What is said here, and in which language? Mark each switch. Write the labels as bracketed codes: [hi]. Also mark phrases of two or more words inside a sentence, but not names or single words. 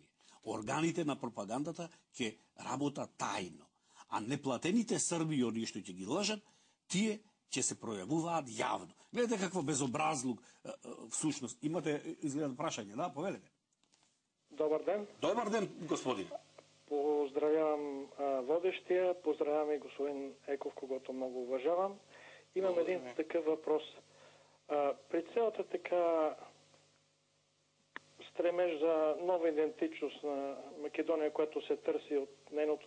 [mk] Органите на пропагандата ќе работат тајно, а неплатените срби и оние што ќе ги лажат, тие ќе се пројавуваат јавно. Гледате какво безобразлук всушност. Имате изгледа прашање, да? Повелете. Добар ден. Добар ден, господине. [bg] Поздравявам водещия, поздравявам и господин Еков, когото много уважавам. Имам един такъв въпрос. При цялата така стремеж за нова идентичност на Македония, която се търси от нейното